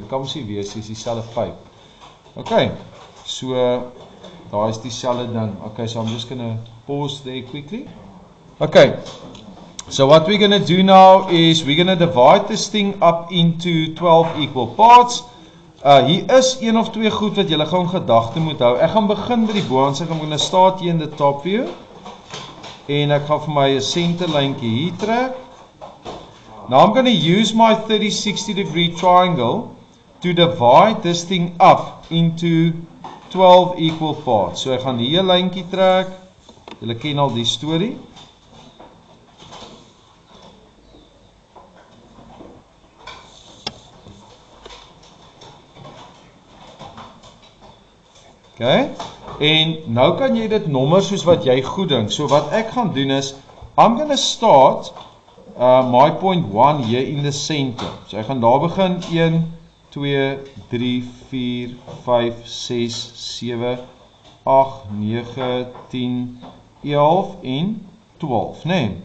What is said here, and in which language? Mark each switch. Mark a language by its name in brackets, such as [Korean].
[Afrikaans] Dit kan mos nie wees dis dieselfde pyp. Okay, so daar is dieselfde ding. [English] Okay, so I'm just going to pause there quickly. Okay, so what we're going to do now is we're going to divide this thing up into 12 equal parts. [Afrikaans] Hier is een of twee goed wat julle gaan gedagte moet hou. Ek gaan begin by die boonste. [English] I'm going to start here in the top view. [Afrikaans] En ek gaan vir my 'n senterlyntjie hier trek. [English] Now I'm going to use my 30-60 degree triangle to divide this thing up into 12 equal parts. [Afrikaans] So ek gaan hier 'n lyntjie trek. Julle ken al die storie. Okay? En nou kan jy dit nommer soos wat jy goed dink. So wat ek gaan doen is [English] I'm going to start my point 1 here in the center. [Afrikaans] So ek gaan daar begin 1 2 3 4 5 6 7 8 9 10 11 en 12, nee.